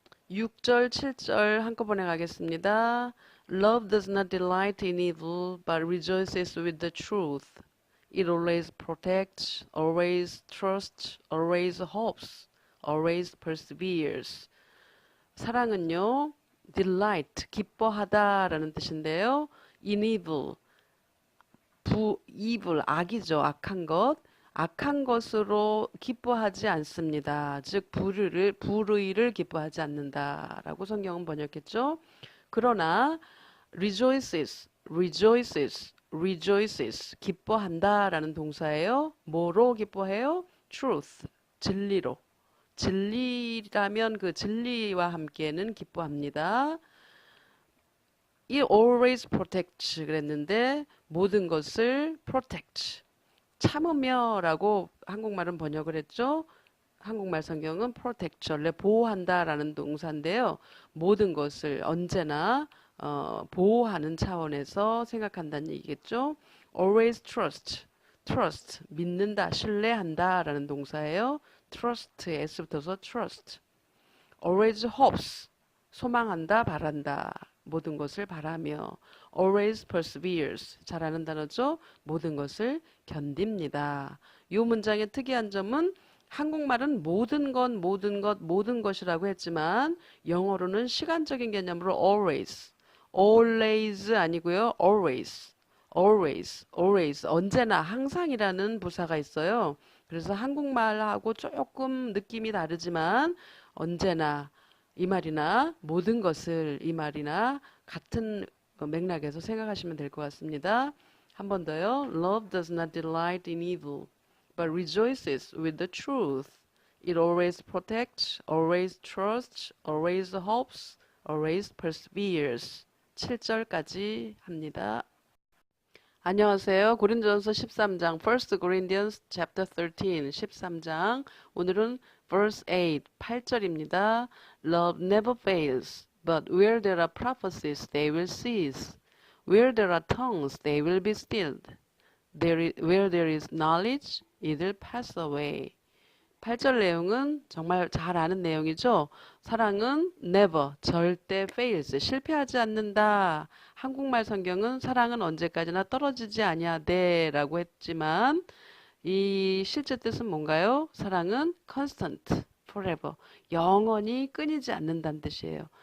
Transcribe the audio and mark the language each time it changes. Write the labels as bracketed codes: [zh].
[ko] 6절, 7절 한꺼번에 가겠습니다. [en] Love does not delight in evil, but rejoices with the truth. It always protects, always trusts, always hopes, always perseveres. [ko] 사랑은요, delight, 기뻐하다라는 뜻인데요. in evil, evil, 악이죠. 악한 것. 악한 것으로 기뻐하지 않습니다. 즉, 불의를 기뻐하지 않는다라고 성경은 번역했죠. 그러나, rejoices, rejoices, rejoices, 기뻐한다라는 동사예요. 뭐로 기뻐해요? truth, 진리로. 진리라면 그 진리와 함께는 기뻐합니다. [en] It always protects [ko] 그랬는데 모든 것을 protect, 참으며라고 한국말은 번역을 했죠. 한국말 성경은 protect, 원래 보호한다라는 동사인데요. 모든 것을 언제나 보호하는 차원에서 생각한다는 얘기겠죠. [en] Always trust, [ko] trust, 믿는다, 신뢰한다라는 동사예요. trust, s부터서 trust. [en] always hopes, [ko] 소망한다, 바란다. 모든 것을 바라며. [en] always perseveres, [ko] 잘하는 단어죠. 모든 것을 견딥니다. 이 문장의 특이한 점은 한국말은 모든 것, 모든 것, 모든 것이라고 했지만 영어로는 시간적인 개념으로 always, always 아니고요. always, always, always, 언제나, 항상이라는 부사가 있어요. 그래서 한국말하고 조금 느낌이 다르지만 언제나 이 말이나 모든 것을 이 말이나 같은 맥락에서 생각하시면 될 것 같습니다. 한 번 더요. [en] Love does not delight in evil, but rejoices with the truth. It always protects, always trusts, always hopes, always perseveres. [ko] 7절까지 합니다. 안녕하세요. 고린도전서 13장, [en] 1 Corinthians chapter 13, [ko] 13장. 오늘은 verse 8, 8절입니다. [en] Love never fails, but where there are prophecies, they will cease. Where there are tongues, they will be stilled. Where there is knowledge, it will pass away. [ko] 8절 내용은 정말 잘 아는 내용이죠. 사랑은 never, 절대 fails, 실패하지 않는다. 한국말 성경은 사랑은 언제까지나 떨어지지 아니하되 라고 했지만 이 실제 뜻은 뭔가요? 사랑은 constant, forever, 영원히 끊이지 않는다는 뜻이에요.